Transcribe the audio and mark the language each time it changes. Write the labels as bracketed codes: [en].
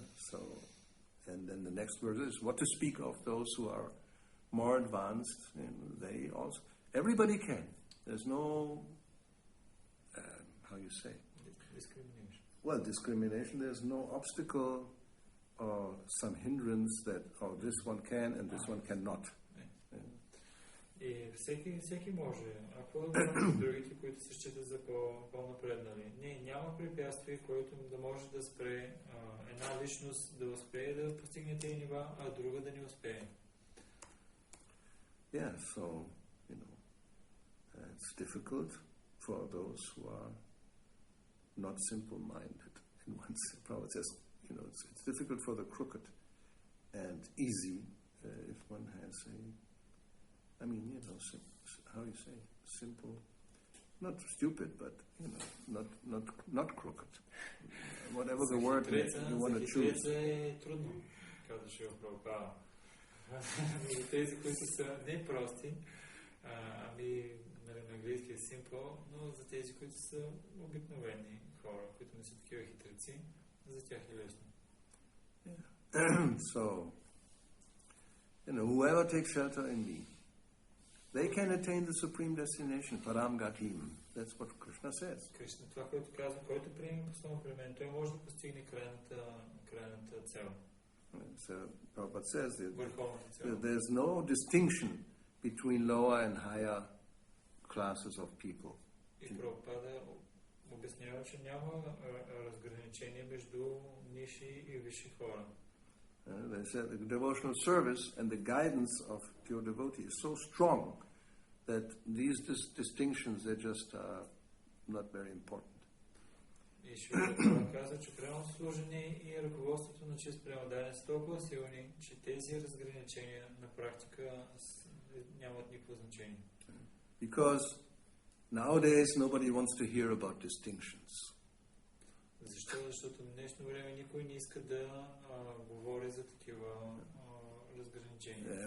[en] So, and then the next verse is, what to speak of those who are more advanced, and they also, everybody can. There's no, how you say? Discrimination. Well, discrimination, there's no obstacle or some hindrance that, oh, this one can and this one cannot. [bg] И всеки може. Ако да говорим другите, които се считат за по-напреднали. Няма препятствие, което да може да спре една личност да успее да постигне тези нива, а друга да не успее. [en] Yeah, so, you know, it's difficult for those who are not simple-minded. In one sense, Prabhupada says, you know, it's difficult for the crooked and easy if one has I mean, you know, how you say, simple, not stupid, but, you know, not crooked. Whatever the word you want to choose. [bg] Е трудно, казваше Прабхупада. Тези, които са не прости, на английски е simple, но за тези, които са обикновени хора, които не са такива хитреци, за тях е лесно. [en] So, you know, whoever takes shelter in me, they can attain the supreme destination, Param Gatim. That's what Krishna says. [bg] Кришна, това, което казва, който приеме основно при мен, той може да постигне крайната цел. [en] So, Prabhupada says that there's no distinction between lower and higher classes of people. [bg] И Прабхупада обяснява, че няма разграничение между ниши и висши хора. [en] They said the devotional service and the guidance of pure devotee is so strong that these distinctions, they're just not very important. [bg] И Шрила казва, че прямо служение и ръководството на чист преодание са толкова силни, че тези разграничения на практика нямат никакво значение. [en] Because nowadays nobody wants to hear about distinctions. [bg] Защо? Защото в днешно време никой не иска да говори за такива разграничения.